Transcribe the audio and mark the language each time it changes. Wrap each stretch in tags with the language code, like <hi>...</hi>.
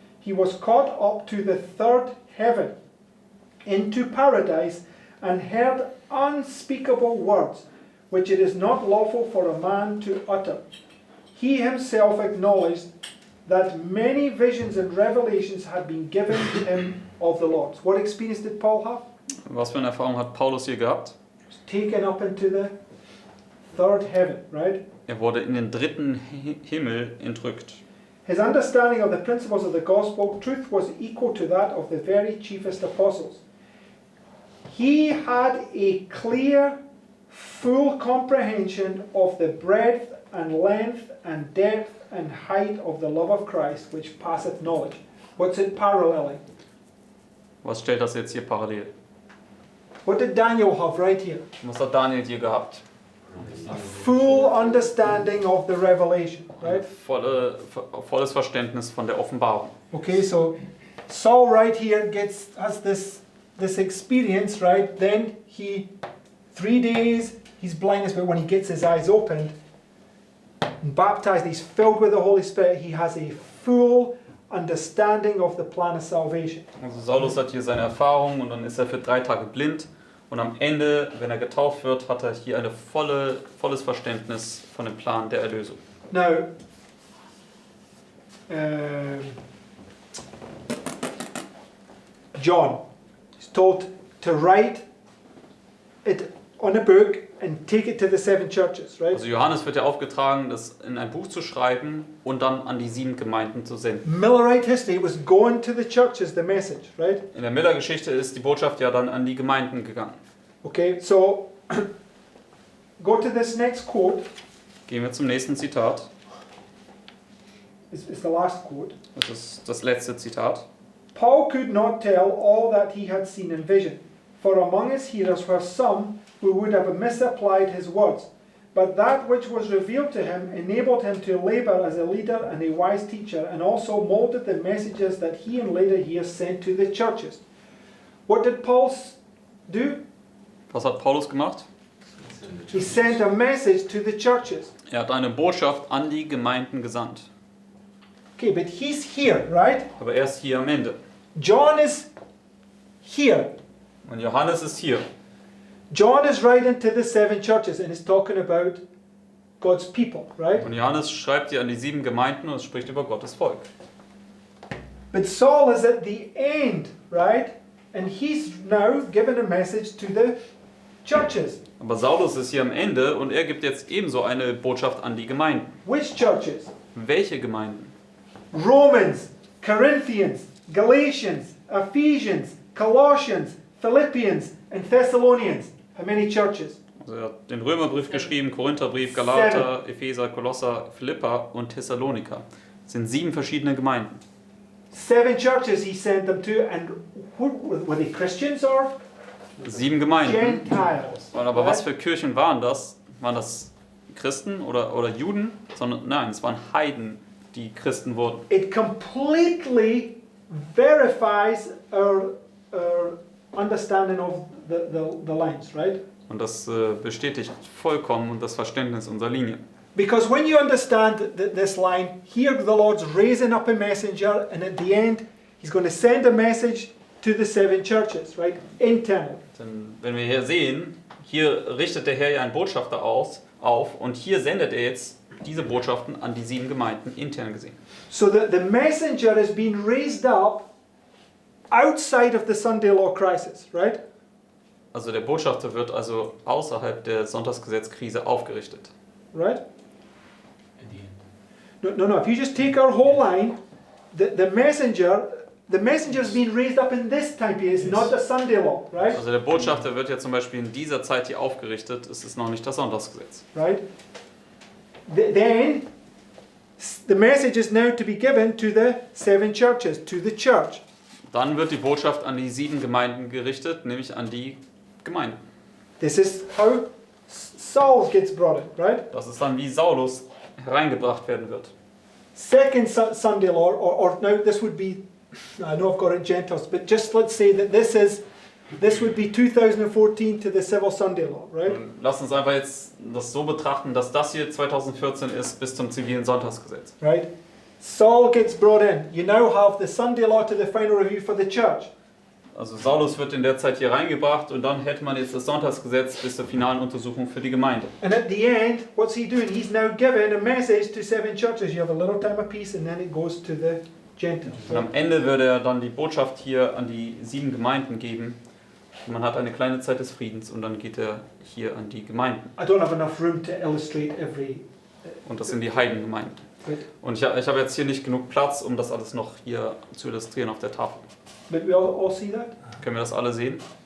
<en>He was caught up to the 3rd heaven, into paradise, and heard unspeakable words, which it is not lawful for a man to utter. He himself acknowledged that many visions and revelations had been given to him of the Lord. What experience did Paul have?</en> <de>Was für eine Erfahrung hat Paulus hier gehabt?</de> <en>He was taken up into the 3rd heaven, right?</en> <de>Er wurde in den 3. Himmel entrückt.</de> <en>His understanding of the principles of the gospel truth was equal to that of the very chiefest apostles. He had a clear, full comprehension of the breadth and length and depth and height of the love of Christ, which passeth knowledge. What's it paralleling?</en> <de>Was stellt das jetzt hier parallel?</de> <en>What did Daniel have right here?</en> <de>Was hat Daniel hier gehabt?</de> <en>A full understanding of the revelation, right?</en> <de>Volles Verständnis von der Offenbarung.</de> <en>Okay, so Saul right here has this experience, right? Then 3 days, he's blindness, but when he gets his eyes opened, baptized, he's filled with the Holy Spirit, he has a full understanding of the plan of salvation.</en> <de>Also Saulus hat hier seine Erfahrung und dann ist er für 3 Tage blind und am Ende, wenn er getauft wird, hat er hier ein volles Verständnis von dem Plan der Erlösung.</de> <en>Now, John is told to write it on a book and take it to the 7 churches, right?</en> <de>Also Johannes wird ja aufgetragen, das in ein Buch zu schreiben und dann an die 7 Gemeinden zu senden.</de> <en>Millerite history was going to the churches, the message, right?</en> <de>In der Miller-Geschichte ist die Botschaft ja dann an die Gemeinden gegangen.</de> <en>Okay, so go to this next quote.</en> <de>Gehen wir zum nächsten Zitat.</de> <en>It's the last quote.</en> <de>Das ist das letzte Zitat.</de> <en>Paul could not tell all that he had seen in vision, for among his hearers were some who would have misapplied his words, but that which was revealed to him enabled him to labor as a leader and a wise teacher, and also molded the messages that he and later years sent to the churches. What did Paul do?</en> <de>Was hat Paulus gemacht?</de> <en>He sent a message to the churches.</en> <de>Er hat eine Botschaft an die Gemeinden gesandt.</de> <en>Okay, but he's here, right?</en> <de>Aber er ist hier am Ende.</de> <en>John is here.</en> <de>Und Johannes ist hier.</de> <en>John is writing to the 7 churches and is talking about God's people, right?</en> <de>Und Johannes schreibt hier an die 7 Gemeinden und spricht über Gottes Volk.</de> <en>But Saul is at the end, right? And he's now given a message to the churches.</en> <de>Aber Saulus ist hier am Ende und er gibt jetzt ebenso eine Botschaft an die Gemeinden.</de> <en>Which churches?</en> <de>Welche Gemeinden?</de> <en>Romans, Corinthians, Galatians, Ephesians, Colossians, Philippians, and Thessalonians. How many churches?</en> <de>Also er hat den Römerbrief geschrieben, Korintherbrief, Galater, Epheser, Kolosser, Philippa und Thessaloniker. Das sind 7 verschiedene Gemeinden.</de> <en>7 churches he sent them to, and were they Christians or</en> <de>7 Gemeinden.</de> <en>Gentiles?</en> <de>Aber was für Kirchen waren das? Waren das Christen oder Juden? Nein, es waren Heiden, die Christen wurden.</de> <en>It completely verifies our understanding of the lines, right?</en> <de>Und das bestätigt vollkommen das Verständnis unserer Linie.</de> <en>Because when you understand this line, here the Lord's raising up a messenger, and at the end, he's going to send a message to the 7 churches, right? Internal.</en> <de>Denn wenn wir hier sehen, hier richtet der Herr ja einen Botschafter auf und hier sendet er jetzt diese Botschaften an die 7 Gemeinden intern gesehen.</de> <en>So the messenger has been raised up outside of the Sunday law crisis, right?</en> <de>Also der Botschafter wird also außerhalb der Sonntagsgesetzkrise aufgerichtet.</de> <en>Right? In the end. No. If you just take our whole line, the messenger has been raised up in this time period. It's not the Sunday law, right?</en> <de>Also der Botschafter wird ja zum Beispiel in dieser Zeit hier aufgerichtet. Es ist noch nicht das Sonntagsgesetz.</de> <en>Right? Then the message is now to be given to the 7 churches, to the church.</en> <de>Dann wird die Botschaft an die 7 Gemeinden gerichtet, nämlich an die Gemeinden.</de> <en>This is how Saul gets brought in, right?</en> <de>Das ist dann, wie Saulus hereingebracht werden wird.</de> <en>Second Sunday law, or now this would be, I know I've got it Gentiles, but just let's say that this would be 2014 to the civil Sunday law, right?</en> <de>Und lass uns einfach jetzt das so betrachten, dass das hier 2014 ist bis zum zivilen Sonntagsgesetz.</de> <en>Right? Saul gets brought in. You now have the Sunday law to the final review for the church.</en> <de>Also Saulus wird in der Zeit hier reingebracht und dann hätte man jetzt das Sonntagsgesetz bis zur finalen Untersuchung für die Gemeinde.</de> <en>And at the end, what's he doing? He's now given a message to 7 churches. You have a little time of peace and then it goes to the Gentiles.</en> <de>Und am Ende würde er dann die Botschaft hier an die 7 Gemeinden geben. Man hat eine kleine Zeit des Friedens und dann geht er hier an die Gemeinden.</de> <en>I don't have enough room to illustrate every...</en> <de>Und das sind die Heidengemeinden.</de> <en>But,</en> <de>Und ich habe jetzt hier nicht genug Platz, um das alles noch hier zu illustrieren auf der Tafel.</de> <en>but we all see that?</en> <de>Können wir das alle sehen?</de>